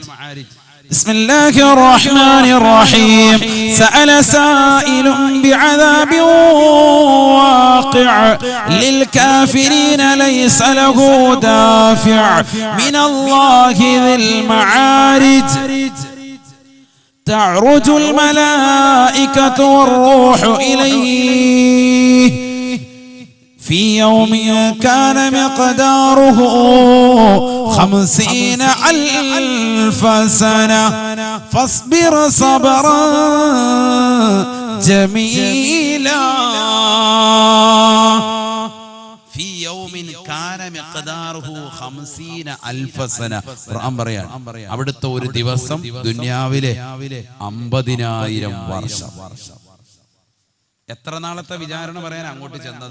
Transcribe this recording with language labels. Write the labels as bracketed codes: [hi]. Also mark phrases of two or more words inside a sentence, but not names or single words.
[ar] بسم الله الرحمن الرحيم. سأل سائل بعذاب واقع للكافرين ليس له دافع من الله ذي المعارج. تعرج الملائكة والروح إليه في يوم كان مقداره 50,000 سنة فاصبر صبرا جميلا. [ml] അവിടുത്തെ ഒരു ദിവസം ദുനിയാവിലെ 50,000 വർഷം. എത്ര നാളത്തെ വിചാരണ പറയാൻ അങ്ങോട്ട് ചെന്നത്?